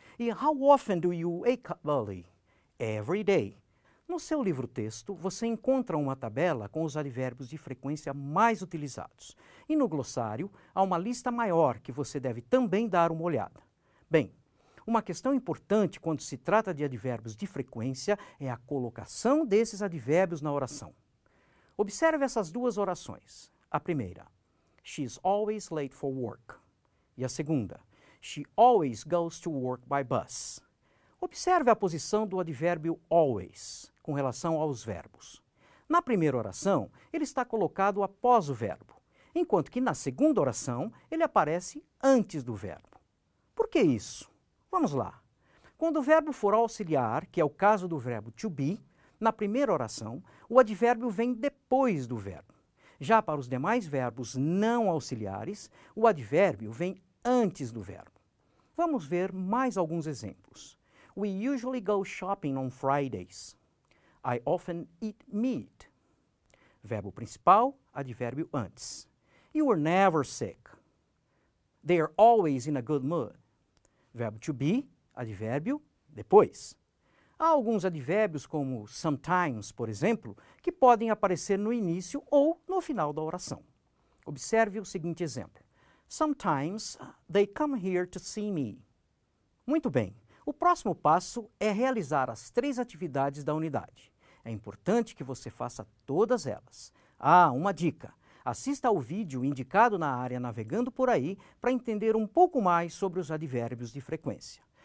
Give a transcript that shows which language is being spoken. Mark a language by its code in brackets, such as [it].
[en] E how often do you wake up early? Every day. [pt] No seu livro-texto, você encontra uma tabela com os advérbios de frequência mais utilizados. E no glossário, há uma lista maior que você deve também dar uma olhada. Bem, uma questão importante quando se trata de advérbios de frequência é a colocação desses advérbios na oração. Observe essas duas orações. A primeira, [en] she's always late for work. [pt] E a segunda, [en] she always goes to work by bus. [pt] Observe a posição do advérbio always com relação aos verbos. Na primeira oração, ele está colocado após o verbo, enquanto que na segunda oração, ele aparece antes do verbo. Por que isso? Vamos lá. Quando o verbo for auxiliar, que é o caso do verbo to be, na primeira oração, o advérbio vem depois do verbo. Já para os demais verbos não auxiliares, o advérbio vem antes do verbo. Vamos ver mais alguns exemplos. [en] We usually go shopping on Fridays. I often eat meat. [pt] Verbo principal, advérbio antes. [en] You are never sick. They are always in a good mood. [pt] Verbo to be, advérbio depois. Há alguns advérbios, como sometimes, por exemplo, que podem aparecer no início ou no final da oração. Observe o seguinte exemplo. [en] Sometimes they come here to see me. [pt] Muito bem. O próximo passo é realizar as 3 atividades da unidade. É importante que você faça todas elas. Ah, uma dica. Assista ao vídeo indicado na área Navegando por Aí para entender um pouco mais sobre os advérbios de frequência.